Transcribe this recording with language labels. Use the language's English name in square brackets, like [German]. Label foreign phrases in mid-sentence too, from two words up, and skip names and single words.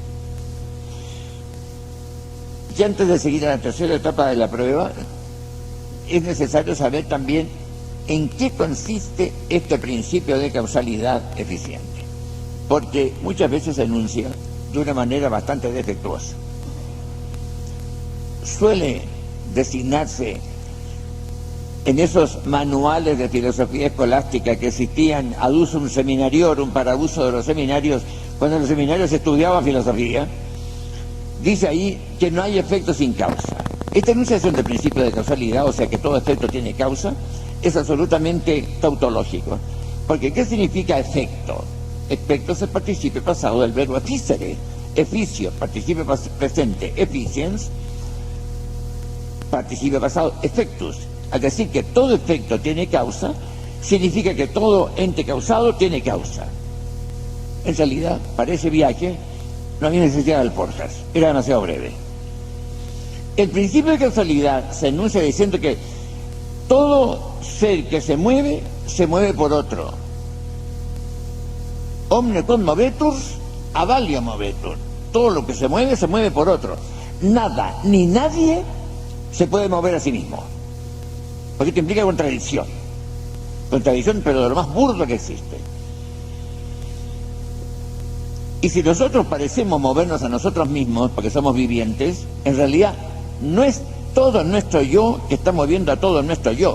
[Spanish] Y antes de seguir a la tercera etapa de la prueba, es necesario saber también en qué consiste este principio de causalidad eficiente, porque muchas veces se enuncia de una manera bastante defectuosa. Suele designarse en esos manuales de filosofía escolástica que existían [Latin] ad usum seminariorum, [Spanish] para uso de los seminarios, cuando en los seminarios estudiaban filosofía, dice ahí que no hay efecto sin causa. Esta enunciación del principio de causalidad, o sea que todo efecto tiene causa, es absolutamente tautológico. Porque ¿qué significa efecto? Efecto es el participio pasado del verbo [Latin] efficere, efficio, [Spanish] participio presente, efficiens, participio pasado, effectus. Al decir que todo efecto tiene causa, significa que todo ente causado tiene causa. En realidad, para ese viaje no había necesidad del podcast, era demasiado breve. El principio de causalidad se enuncia diciendo que todo ser que se mueve por otro. [Latin] Omne quod movetur, ad alio movetur. [Spanish] Todo lo que se mueve por otro. Nada, ni nadie se puede mover a sí mismo. Porque esto implica contradicción. Contradicción, pero de lo más burdo que existe. Y si nosotros parecemos movernos a nosotros mismos, porque somos vivientes, en realidad no es todo nuestro yo que está moviendo a todo nuestro yo.